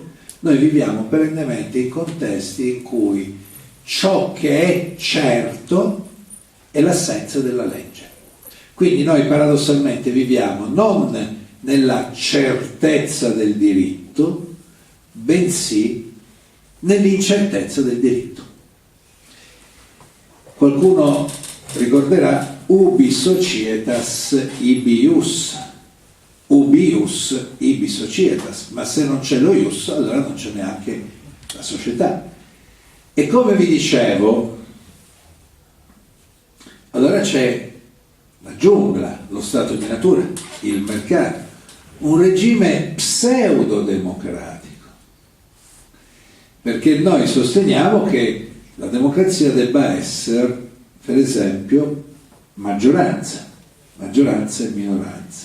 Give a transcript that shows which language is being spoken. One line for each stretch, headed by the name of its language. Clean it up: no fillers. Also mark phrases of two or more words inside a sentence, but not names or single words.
Italian: Noi viviamo perennemente in contesti in cui ciò che è certo è l'assenza della legge. Quindi noi paradossalmente viviamo non nella certezza del diritto, bensì nell'incertezza del diritto. Qualcuno ricorderà
Latin: ubi societas ibi ius, ubi ius ibi societas,
Italian: ma se non c'è lo ius allora non c'è neanche la società. E come vi dicevo, allora c'è la giungla, lo stato di natura, il mercato, un regime pseudo-democratico, perché noi sosteniamo che la democrazia debba essere, per esempio, maggioranza e minoranza.